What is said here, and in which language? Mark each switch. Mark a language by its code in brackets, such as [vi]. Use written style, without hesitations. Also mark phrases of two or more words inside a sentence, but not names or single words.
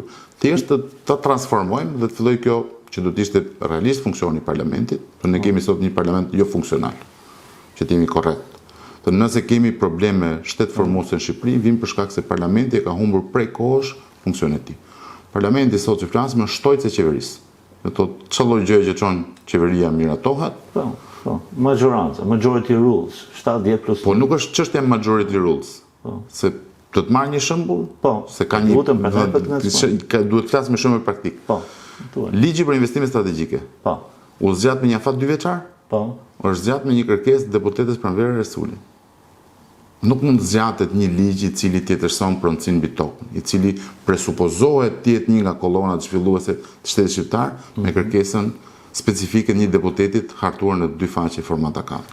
[sq] Thjesht të transformojmë dhe të fillojë kjo që do të ishte realisht funksioni i parlamentit, por ne kemi sot një parlament jo funksional, që të jemi korrekt. Dhe nëse kemi probleme shtetëformuese në Shqipëri, vim për shkak se parlamenti e ka humbur prej kohësh funksionin e tij. Parlamenti sot që flasim është shtojcë e qeverisë. Do thotë çdo lloj gjëje që çon qeveria miratohet. Po, maggioranza, [en] majority rules, 70+. [sq] Po nuk është çështja [en] majority rules. [sq] Se do të marr një shembull, se ka një duhet të flas me shembull praktik. Po. Ligji për investime strategjike. Po. U zgjat me një afat 2 vjeçar? Po. Është zgjat me një kërkesë deputetës pranverë Resuli. Nuk mund zgjatet një ligj i cili tjetërson pronësinë mbi tokën, i cili presupozohet të jetë një nga kolonat zhvilluese të shtetit shqiptar me kërkesën specifike një deputetit hartuar në 2 faqe formata 4.